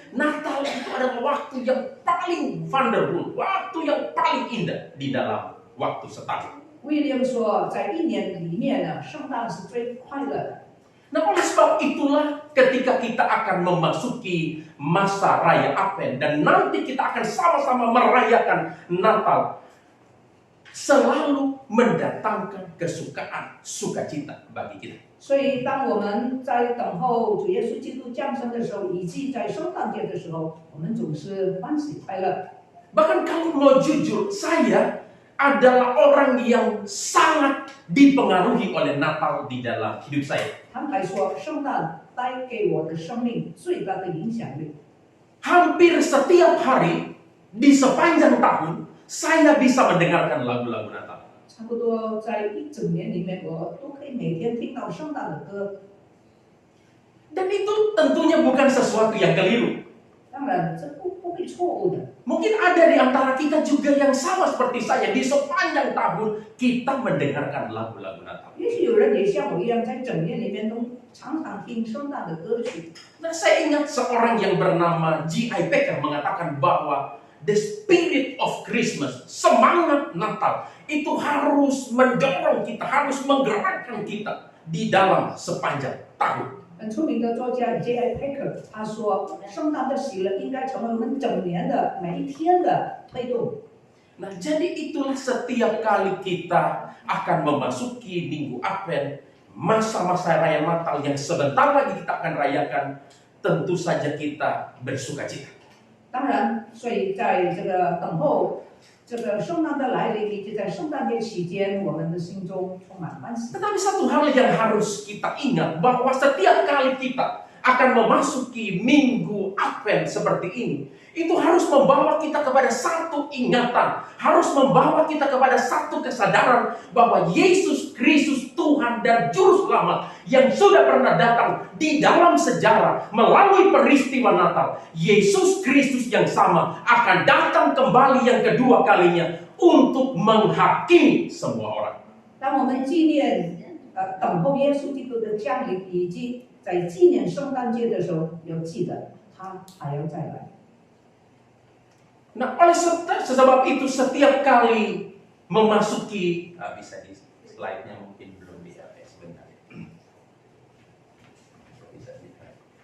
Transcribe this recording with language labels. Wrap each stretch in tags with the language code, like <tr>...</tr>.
<id>Natal itu adalah waktu yang paling wonderful, waktu yang paling indah di dalam waktu setahun.</id> <zh>威廉说，在一年里面呢，圣诞是最快乐的。</zh> <id>Nah, oleh sebab itulah ketika kita akan memasuki masa raya Advent dan nanti kita akan sama-sama merayakan Natal, selalu mendatangkan kesukaan, sukacita bagi kita.</id> <zh>所以，当我们在等候主耶稣基督降生的时候，以及在圣诞节的时候，我们总是欢喜快乐。</zh> <id>Bahkan kalau mau jujur, saya adalah orang yang sangat dipengaruhi oleh Natal di dalam hidup saya.</id> <zh>坦白说，圣诞带给我的生命最大的影响力。</zh> <id>Hampir setiap hari di sepanjang tahun, saya bisa mendengarkan lagu-lagu Natal.</id> <zh>差不多在一整年里面，我都可以每天听到圣诞的歌。</zh> <id>Dan itu tentunya bukan sesuatu yang keliru.</id> <zh>当然，这不会错误的。</zh> <id>Mungkin ada di antara kita juga yang sama seperti saya. Di sepanjang tahun kita mendengarkan lagu-lagu Natal.</id> <zh>也许有人也像我一样，在整年里面都常常听圣诞的歌曲。</zh> <id>Nah, saya ingat seorang yang bernama G.I. Packer mengatakan bahwa</id> <en>the spirit of Christmas,</en> <id>semangat Natal, itu harus mendorong kita, harus menggerakkan kita di dalam sepanjang tahun.</id> <zh>很出名的作家 J.I. Packer 他说，圣诞的喜乐应该成为我们整年的每一天的推动。</zh> <id>Nah, jadi itulah setiap kali kita akan memasuki Minggu Advent, masa-masa raya Natal yang sebentar lagi kita akan rayakan, tentu saja kita bersukacita.</id> <zh>当然，所以在这个等候这个圣诞的来临，以及在圣诞节期间，我们的心中充满欢喜。</zh> <id>Tetapi satu hal yang harus kita ingat, bahwa setiap kali kita akan memasuki Minggu Advent seperti ini, itu harus membawa kita kepada satu ingatan, harus membawa kita kepada satu kesadaran bahwa Yesus Kristus Tuhan dan Juru Selamat yang sudah pernah datang di dalam sejarah melalui peristiwa Natal, Yesus Kristus yang sama akan datang kembali yang kedua kalinya untuk menghakimi semua orang.</id> <zh>当我们纪念等候耶稣基督的降临，以及在纪念圣诞节的时候，要记得他还要再来。</zh> <id>Nah, oleh sebab itu setiap kali memasuki, bisa di slide-nya mungkin belum bisa, sebentar. Bisa dilihat.</id>